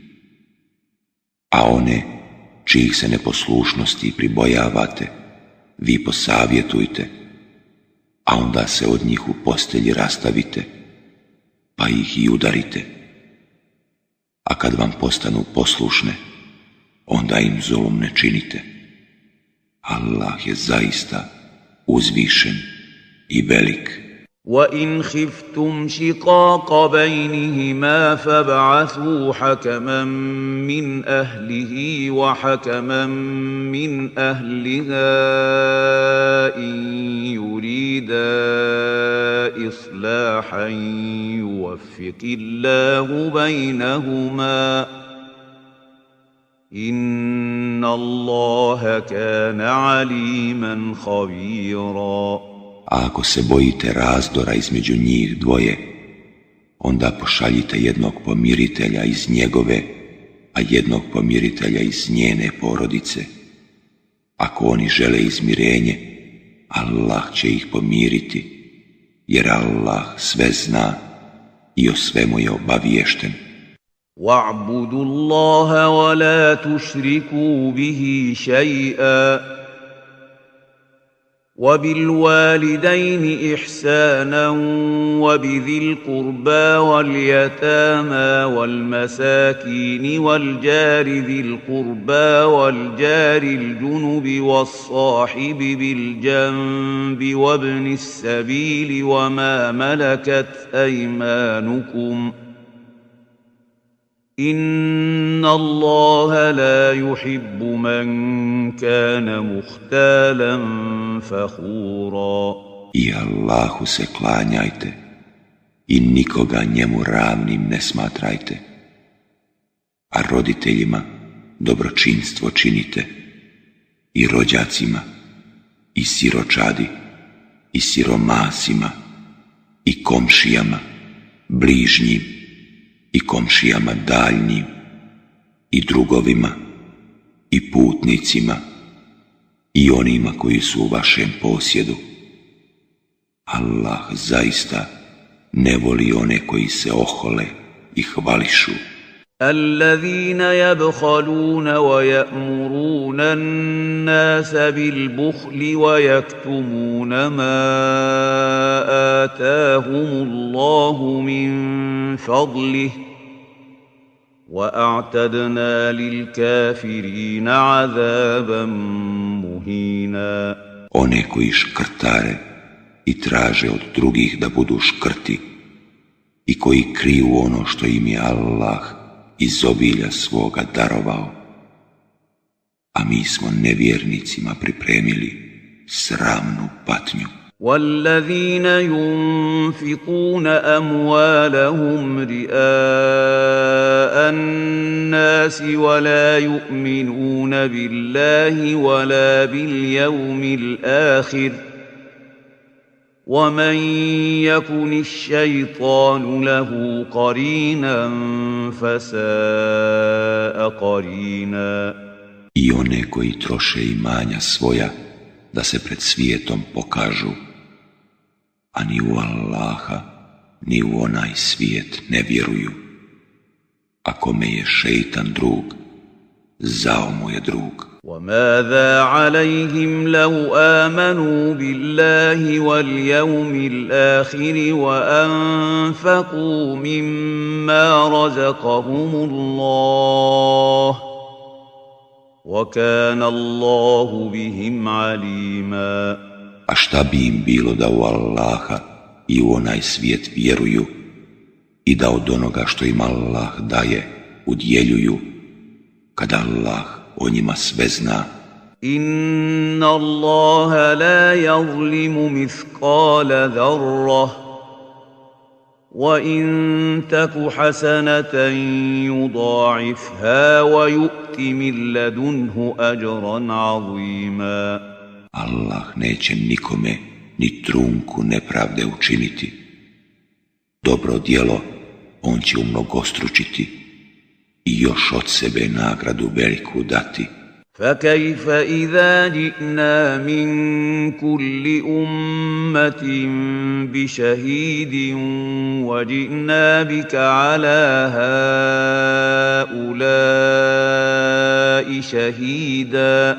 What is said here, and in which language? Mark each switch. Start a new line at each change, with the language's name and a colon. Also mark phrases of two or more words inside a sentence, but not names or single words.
Bosnian: A one čijih se neposlušnosti pribojavate, vi posavjetujte, a onda se od njih u postelji rastavite, pa ih i udarite. A kad vam postanu poslušne, onda im zulum ne činite. Allah je zaista uzvišen i velik.
Arabic: وَإِنْ خِفْتُمْ شِقَاقَ بَيْنِهِمَا فَابْعَثُوا حَكَمًا مِّنْ أَهْلِهِ وَحَكَمًا مِّنْ أَهْلِهَا إِنْ يُرِيدَا إِصْلَاحًا يُوَفِّقِ اللَّهُ بَيْنَهُمَا إِنَّ اللَّهَ كَانَ عَلِيمًا خَبِيرًا.
Bosnian: A ako se bojite razdora između njih dvoje, onda pošaljite jednog pomiritelja iz njegove, a jednog pomiritelja iz njene porodice. Ako oni žele izmirenje, Allah će ih pomiriti, jer Allah sve zna i o svemu je obaviješten.
Arabic: وَاعْبُدُوا اللَّهَ وَلَا تُشْرِكُوا بِهِ شَيْئًا وَبِالْوَالِدَيْنِ إِحْسَانًا وَبِذِي الْقُرْبَى وَالْيَتَامَى وَالْمَسَاكِينِ وَالْجَارِ ذِي الْقُرْبَى وَالْجَارِ الْجُنُبِ وَالصَّاحِبِ بِالْجَنبِ وَابْنِ السَّبِيلِ وَمَا مَلَكَتْ أَيْمَانُكُمْ إِنَّ اللَّهَ لَا يُحِبُّ مَنْ كَانَ مُخْتَالًا فَخُورًا.
Bosnian: I Allahu se klanjajte i nikoga njemu ravnim ne smatrajte, a roditeljima dobročinstvo činite, i rođacima, i siročadi, i siromasima, i komšijama, bližnjim, i komšijama daljnjim, i drugovima, i putnicima, i onima koji su u vašem posjedu. Allah zaista ne voli one koji se ohole i hvališu.
Arabic: الذين يبخلون ويأمرون الناس بالبخل ويكتمون ما آتاهم الله من فضله وأعتدنا للكافرين عذابا مهينا.
Bosnian: One koji škrtare i traže od drugih da budu škrti i koji kriju ono što im je Allah iz obilja svoga darovao, a mi smo nevjernicima pripremili sramnu patnju.
Arabic: وَالَّذِينَ يُنْفِقُونَ أَمْوَالَهُمْ رِئَاءَ النَّاسِ وَلَا يُؤْمِنُونَ بِاللَّهِ وَلَا بِالْيَوْمِ الْآخِرِ وَمَنْ يَكُنِ الشَّيْطَانُ لَهُ قَرِينًا فَسَاءَ قَرِينًا.
Bosnian: I one koji troše imanja svoja da se pred svijetom pokažu, a ni u Allaha, ni u onaj svijet ne vjeruju. A kome je šeitan drug, zao mu je drug.
Arabic: وَمَاذَا عَلَيْهِمْ لَوْ آمَنُوا بِاللَّهِ وَالْيَوْمِ الْآخِرِ وَأَنفَقُوا مِمَّا رَزَقَهُمُ اللَّهُ وَكَانَ اللَّهُ بِهِمْ عَلِيمًا.
Bosnian: A šta bi im bilo da u Allaha i u onaj svijet vjeruju i da od onoga što im Allah daje udjeljuju, kada Allah o njima sve zna.
Arabic: إِنَّ اللَّهَ لَا يَظْلِمُ مِثْقَالَ ذَرَّةٍ وَإِنْ تَكُ حَسَنَةً يُضَاعِفْهَا وَيُؤْتِ مِنْ لَدُنْهُ أَجْرًا عَظِيمًا.
Bosnian: Allah neće nikome ni trunku nepravde učiniti. Dobro djelo on će umnogostručiti i još od sebe nagradu veliku dati.
Arabic: فَكَيْفَ إِذَا جِئْنَا مِنْ كُلِّ أُمَّةٍ بِشَهِيدٍ وَجِئْنَا بِكَ عَلَى هَؤُلَاءِ شَهِيدًا.